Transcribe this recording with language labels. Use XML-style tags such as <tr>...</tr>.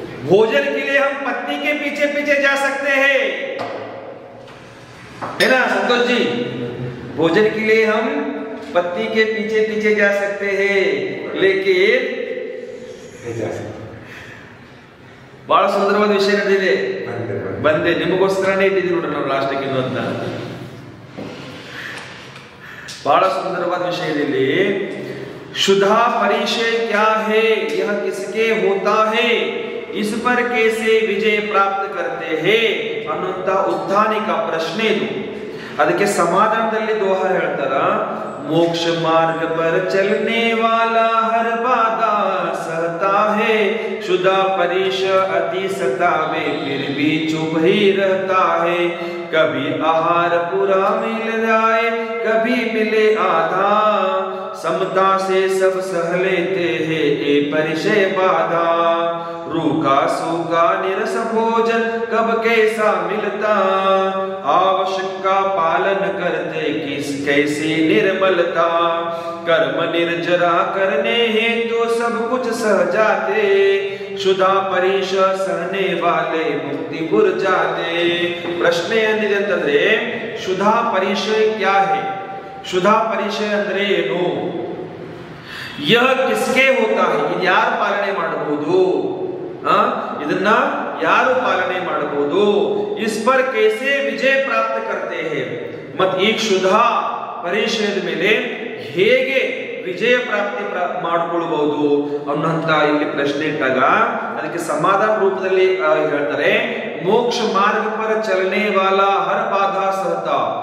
<hi>भोजन के लिए हम पत्नी के पीछे पीछे जा सकते हैं, है ना संतोष जी? भोजन के लिए हम पत्नी के पीछे पीछे जा सकते हैं, लेकिन</hi> <kn>ಬಹಳ ಸುಂದರವಾದ ವಿಷಯ ನಡೆದಿದೆ. ಬಂದೆ ನಿಮಗೋಸ್ಕರನೇ ಇಟ್ಟಿದ್ದೀವಿ ನೋಡ್ರಿ ನಾವು ಲಾಸ್ಟಿಗೆ ಇನ್ನೊಂದ ಬಹಳ ಸುಂದರವಾದ ವಿಷಯ ಇಲ್ಲಿ.</kn> <hi>शुद्धा परिचय क्या है, यह किसके होता है, इस पर कैसे विजय प्राप्त करते हैं</hi> <kn>ಅನ್ನುವಂತ ಉದ್ಧಾನಿಕ ಪ್ರಶ್ನೆ ಇದು. ಅದಕ್ಕೆ ಸಮಾಧಾನದಲ್ಲಿ ದೋಹ ಹೇಳ್ತಾರ,</kn> <hi>मोक्ष मार्ग पर चलने वाला हर बाधा सहता है, शुद्धा परिश अति सतावे फिर भी चुप ही रहता है, कभी आहार पूरा मिल जाए कभी मिले आधा, समता से सब सह लेते हैं ये परिचय बाधा। रूखा सूखा निरस भोजन कब कैसा मिलता, आवश्यक का पालन करते किस कैसी निर्मलता। कर्म निर्जरा करने हैं तो सब कुछ सह जाते, क्षुधा परिश सहने वाले मुक्तिपुर जाते।</hi> <kn>ಪ್ರಶ್ನೆ ಏನಿದೆ ಅಂತಂದ್ರೆ ಕ್ಷುಧಾ ಪರಿಚಯ</kn> <hi>क्या है,</hi> <kn>क्षुधा ಪರಿಚಯ ಅಂದ್ರೆ ಏನು,</kn> <hi>यह किसके होता है,</hi> <kn>ಇದು ಯಾರು ಪಾಲನೆ ಮಾಡಬಹುದು, ಇದನ್ನ ಯಾರು ಪಾಲನೆ ಮಾಡಬಹುದು,</kn> <hi>इस पर कैसे विजय प्राप्त करते हैं,</hi> <kn>ಮತ್ತು ಈ ಕ್ಷುಧಾ ಪರಿಚಯದ ಮೇಲೆ ಹೇಗೆ ವಿಜಯ ಪ್ರಾಪ್ತಿ ಮಾಡಿಕೊಳ್ಳಬಹುದು ಅನ್ನೋಂತ ಇಲ್ಲಿ ಪ್ರಶ್ನೆ ಇಟ್ಟಾಗ ಅದಕ್ಕೆ ಸಮಾಧಾನ ರೂಪದಲ್ಲಿ ಹೇಳ್ತಾರೆ,</kn> <hi>ಮೋಕ್ಷ ಮಾರ್ಗ ಪರ ಚಲನೆ ವಾಲ ಹರ ಬಾಧಾ ಸಹತಾ.</hi>